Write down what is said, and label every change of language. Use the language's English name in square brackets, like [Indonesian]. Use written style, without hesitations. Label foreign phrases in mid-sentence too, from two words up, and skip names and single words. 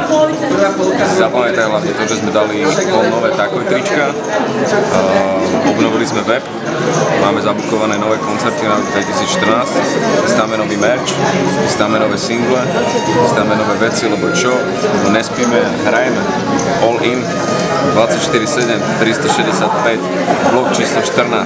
[Slovak] Zapamätaj hlavne to, že sme dali nové takoj trička, obnovili sme web, máme zabukované nové koncerty na 2014, chystáme nový merch, chystáme nové single, chystáme nové veci, lebo čo? Lebo nespíme, hrajeme. [English] All in, [Slovak] 24/7, 365, vlog číslo 14.